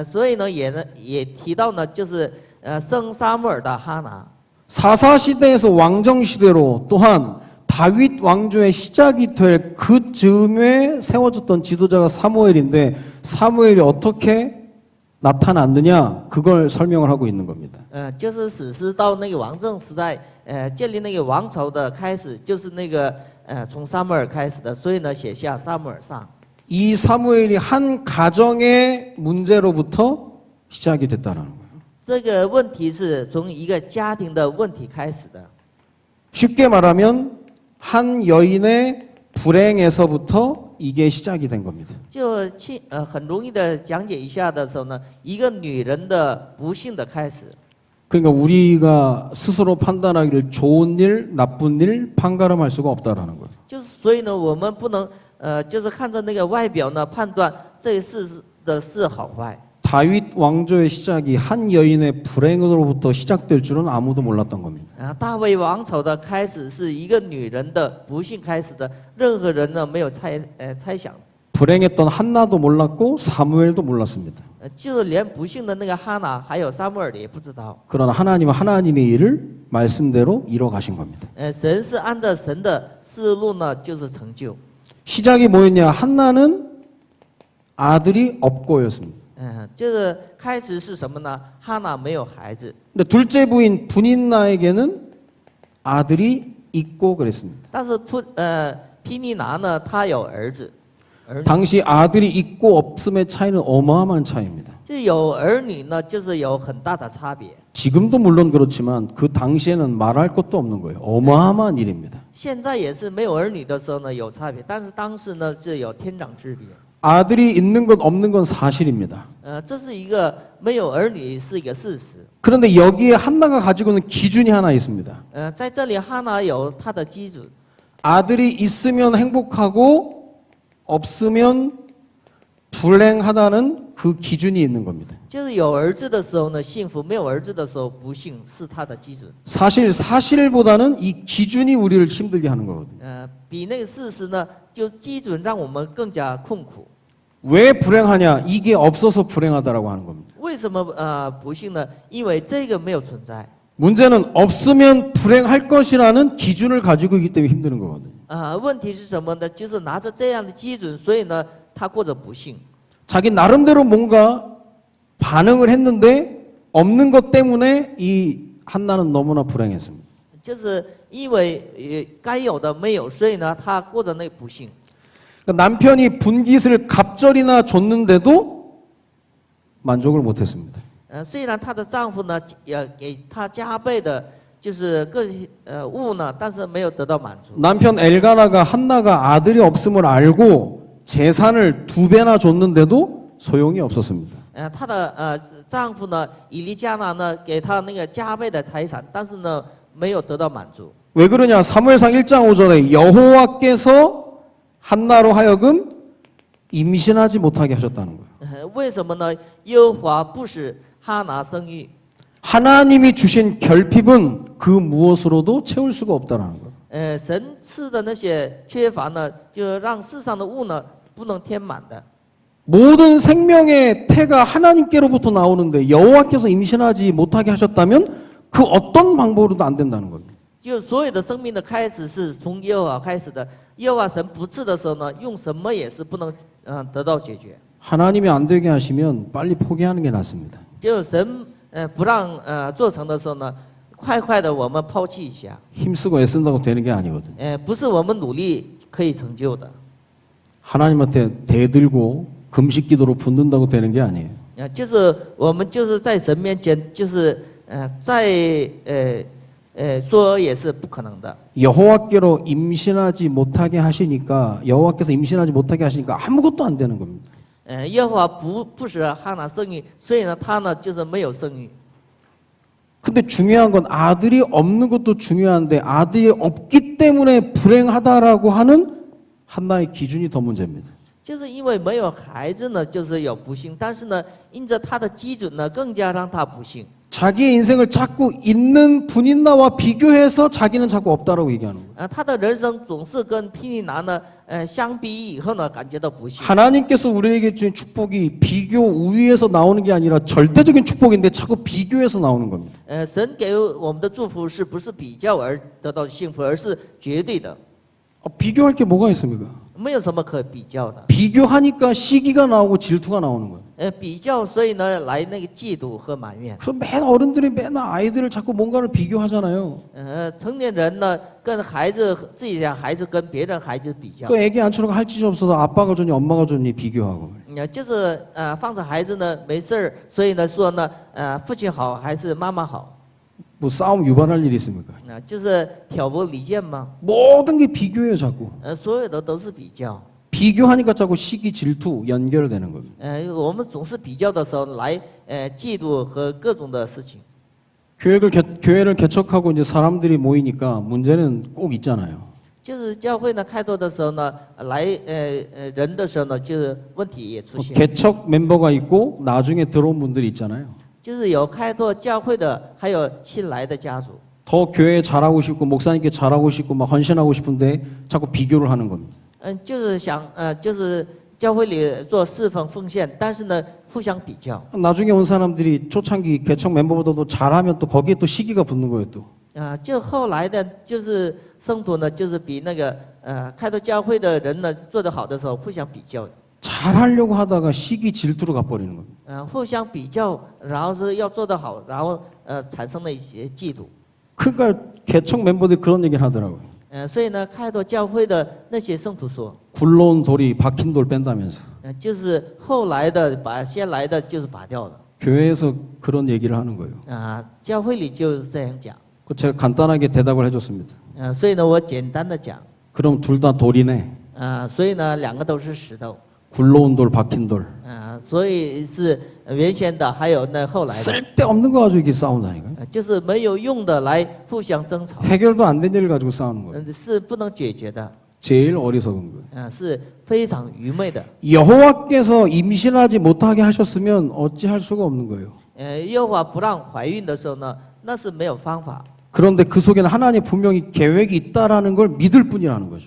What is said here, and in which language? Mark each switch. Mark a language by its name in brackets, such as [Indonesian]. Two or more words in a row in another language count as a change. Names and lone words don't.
[Chinese] 所以呢，也提到呢，就是生撒母耳的哈拿。 [Korean] 사사 시대에서 왕정 시대로 또한 다윗 왕조의 시작이 될 그 즈음에 세워졌던 지도자가 사무엘인데 사무엘이 어떻게 나타났느냐 그걸 설명을 하고 있는 겁니다. [Chinese] 就是史诗到那个王政时代，建立那个王朝的开始，就是那个从撒母耳开始的，所以呢，写下撒母耳上。 [Korean] 이 사무엘이 한 가정의 문제로부터 시작이 됐다는 거예요. [Chinese] 这个问题是从一个家庭的问题开始的。 [Korean] 쉽게 말하면 한 여인의 불행에서부터 이게 시작이 된 겁니다. [Chinese] 就很容易的讲解一下的时候呢，一个女人的不幸的开始。 [Korean] 그러니까 우리가 스스로 판단하기를 좋은 일, 나쁜 일 판가름할 수가 없다라는 거예요. [Chinese] 就是所以呢，我们不能就是看着那个外表呢判断这事的是好坏。 [Korean] 다윗 왕조의 시작이 한 여인의 불행으로부터 시작될 줄은 아무도 몰랐던 겁니다. [Chinese] 大卫王朝的开始是一个女人的不幸开始的，任何人呢没有猜想。 [Korean] 불행했던 한나도 몰랐고 사무엘도 몰랐습니다. [Chinese] 就是连不幸的那个哈拿还有撒母耳也不知道。 [Korean] 그러나 하나님은 하나님의 일을 말씀대로 이뤄 가신 겁니다. [Chinese] 神是按照神的思路呢，就是成就。 [Korean] 시작이 뭐였냐? 한나는 아들이 없고였습니다. [Chinese] 就是开始是什么呢？哈拿没有孩子。 [Korean] 근데 둘째 부인 분인나에게는 아들이 있고 그랬습니다. [Chinese] 但是毗尼拿呢，他有儿子，儿女 [Korean] 당시 아들이 있고 없음의 차이는 어마어마한 차이입니다. [Chinese] 就有儿女呢，就是有很大的差别。 [Korean] 지금도 물론 그렇지만 그 당시에는 말할 것도 없는 거예요. 어마어마한 일입니다. [Chinese] 现在也是没有儿女的时候呢有差别，但是当时呢是有天壤之别。 [Korean] 아들이 있는 것 없는 건 사실입니다. [Chinese] 这是一个没有儿女是一个事实。 [Korean] 그런데 여기에 한나가 가지고 있는 기준이 하나 있습니다. [Chinese] 在这里哈拿有他的基准， [Korean] 아들이 있으면 행복하고 없으면 불행하다는 그 기준이 있는 겁니다. [Chinese] 就是有儿子的时候呢幸福，没有儿子的时候不幸，是他的基准。 [Korean] 사실보다는 이 기준이 우리를 힘들게 하는 거거든요. [Chinese] 比那个事实呢，就基准让我们更加困苦。 [Korean] 왜 불행하냐? 이게 없어서 불행하다라고 하는 겁니다. [Chinese] 为什么不幸呢？因为这个没有存在。 [Korean] 문제는 없으면 불행할 것이라는 기준을 가지고 있기 때문에 힘드는 거거든요. [Chinese] 问题是什么呢？就是拿着这样的基准，所以呢，他过着不幸。 [Korean] 자기 나름대로 뭔가 반응을 했는데 없는 것 때문에 이 한나는 너무나 불행했습니다. [Chinese] 就是因为该有的没有，所以呢，他过着那不幸。 [Korean] 그러니까 남편이 분깃을 갑절이나 줬는데도 만족을 못했습니다. [Chinese] 虽然她的丈夫呢也给她加倍的，就是各物呢，但是没有得到满足。 [Korean] 남편 엘가나가 한나가 아들이 없음을 알고 재산을 2배나 줬는데도 소용이 없었습니다. [Chinese] 她的丈夫呢，以利加拿呢，给她那个加倍的财产，但是呢，没有得到满足。 [Korean] 왜 그러냐? 사무엘상 1장 5절에 여호와께서 한나로 하여금 임신하지 못하게 하셨다는 거예요. [Chinese] 为什么呢？耶和华不使哈拿生育。 [Korean] 하나님이 주신 결핍은 그 무엇으로도 채울 수가 없다라는 거예요. [Chinese] 神赐的那些缺乏呢，就让世上的物呢不能填满的。 [Korean] 모든 생명의 태가 하나님께로부터 나오는데 여호와께서 임신하지 못하게 하셨다면 그 어떤 방법으로도 안 된다는 겁니다. [Chinese] 就所有的生命的开始是从耶和华开始的，耶和华神不赐的时候呢，用什么也是不能得到解决。 [Korean] 하나님이 안 되게 하시면 빨리 포기하는 게 낫습니다. [Chinese] 就是神不让做成的时候呢，快的我们抛弃一下。 [Korean] 힘쓰고 애쓴다고 되는 게 아니거든요. [Chinese] 不是我们努力可以成就的。 [Korean] 하나님한테 대들고 금식 기도로 붙는다고 되는 게 아니에요. [Chinese] 就是我们就是在神面前，就是说也是不可能的。 [Korean] 여호와께로 임신하지 못하게 하시니까 여호와께서 임신하지 못하게 하시니까 아무것도 안 되는 겁니다. [Chinese] 耶和华不使哈拿生育，所以呢，他呢就是没有生育。 [Korean] 근데 중요한 건 아들이 없는 것도 중요한데 아들이 없기 때문에 불행하다라고 하는 한나의 기준이 더 문제입니다. [Chinese] 就是因为没有孩子呢，就是有不幸，但是呢，因着他的基准呢，更加让他不幸。 [Korean] 자기의 인생을 자꾸 있는 분인나와 비교해서 자기는 자꾸 없다라고 얘기하는 거예요. [Chinese] 他的人生总是跟毗尼拿呢，相比以后呢，感觉到不幸。 [Korean] 하나님께서 우리에게 주신 축복이 비교 우위에서 나오는 게 아니라 절대적인 축복인데 자꾸 비교해서 나오는 겁니다. [Chinese] 神给我们的祝福是不是比较而得到幸福，而是绝对的， [Korean] 비교할 게 뭐가 있습니까? [Chinese] 没有什么可比较的。 [Korean] 비교하니까 시기가 나오고 질투가 나오는 거예요. [Chinese] 比较，所以呢，来那个嫉妒和埋怨。 [Korean] 그래서 맨 어른들이 맨날 아이들을 자꾸 뭔가를 비교하잖아요. [Chinese] 成年人呢，跟孩子自己的孩子跟别人孩子比较， [Korean] 그 애기 앉혀놓고 할 짓이 없어서 아빠가 좋니 엄마가 좋니 비교하고. [Chinese] 就是放着孩子呢没事儿，所以呢说呢，父亲好还是妈妈好？ [Korean] 뭐 싸움 유발할 일이 있습니까? [Chinese] 就是挑拨离间吗？ [Korean] 모든 게 비교예요 자꾸. [Chinese] 所有的都是比较。 [Korean] 비교하니까 자꾸 시기 질투 연결되는 겁니다. [Chinese] 我们总是比较的时候来嫉妒和各种的事情。 [Korean] 교회를 개척하고 이제 사람들이 모이니까 문제는 꼭 있잖아요. [Chinese] 就是教会呢开拓的时候呢，来人的时候呢，就是问题也出现。 [Korean] 개척 멤버가 있고 나중에 들어온 분들이 있잖아요. [Chinese] 就是有开拓教会的，还有新来的家族。 [Korean] 더 교회에 잘하고 싶고 목사님께 잘하고 싶고 막 헌신하고 싶은데 자꾸 비교를 하는 겁니다. [Chinese] 就是想就是教会里做侍奉奉献，但是呢，互相比较。 [Korean] 나중에 온 사람들이 초창기 개척 멤버보다도 잘하면 또 거기에 또 시기가 붙는 거예요 또. [Chinese] 就后来的，就是圣徒呢，就是比那个开拓教会的人呢做得好的时候，互相比较。 [Korean] 잘하려고 하다가 시기 질투로 가버리는 겁니다. [Chinese] 互相比较，然后是要做得好，然后产生了一些嫉妒。 [Korean] 그러니까 개척 멤버들이 그런 얘기를 하더라고요. [Chinese] 所以呢，开拓教会的那些圣徒说， [Korean] 굴러온 돌이 박힌 돌 뺀다면서. [Chinese] 就是后来的把先来的就是拔掉了 [Korean] 교회에서 그런 얘기를 하는 거예요. [Chinese] 教会里就是这样讲 [Korean] 그 제가 간단하게 대답을 해줬습니다. [Chinese] 所以呢，我简单的讲 [Korean] 그럼 둘 다 돌이네. [Chinese] 所以呢，两个都是石头 [Korean] 굴러온 돌, 박힌 돌. [Chinese] 所以是原先的，还有那后来的， [Korean] 쓸데없는 거 가지고 이렇게 싸운다니까요. [Chinese] 就是没有用的来互相争吵， [Korean] 해결도 안 된 일을 가지고 싸우는 거예요. [Chinese] 是不能解决的， [Korean] 제일 어리석은 거예요. [Chinese] 是非常愚昧的。 [Korean] 여호와께서 임신하지 못하게 하셨으면 어찌할 수가 없는 거예요. [Chinese] 耶和华不让怀孕的时候呢，那是没有方法。 [Korean] 그런데 그 속에는 하나님 분명히 계획이 있다라는 걸 믿을 뿐이라는 거죠.